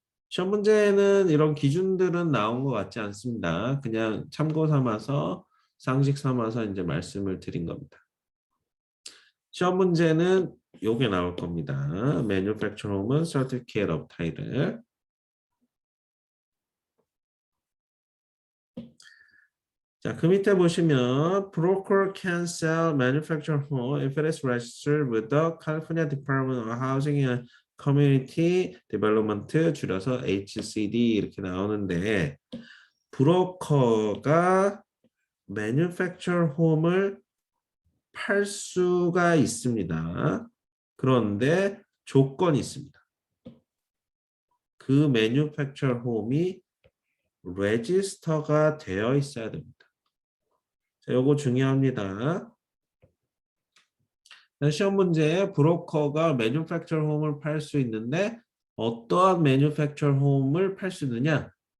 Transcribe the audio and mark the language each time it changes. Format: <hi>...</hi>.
<ko>시험 문제는 이런 기준들은 나온 것 같지 않습니다. 그냥 참고 삼아서 상식 삼아서 이제 말씀을 드린 겁니다. 시험 문제는 요게 나올 겁니다.</ko> <en>Manufacturer Home Certificate of Title. 자, 그 밑에 보시면 Broker can sell manufactured home if it is registered with the California Department of Housing and Community Development,</en> <ko>줄여서 HCD 이렇게 나오는데 브로커가 manufactured home을 팔 수가 있습니다. 그런데 조건이 있습니다. 그 manufactured home이 레지스터가 되어 있어야 됩니다. 자, 요거 중요합니다. 시험 문제에 브로커가 매뉴팩처 홈을 팔 수 있는데 어떠한 매뉴팩처 홈을 팔 수 있느냐?</ko>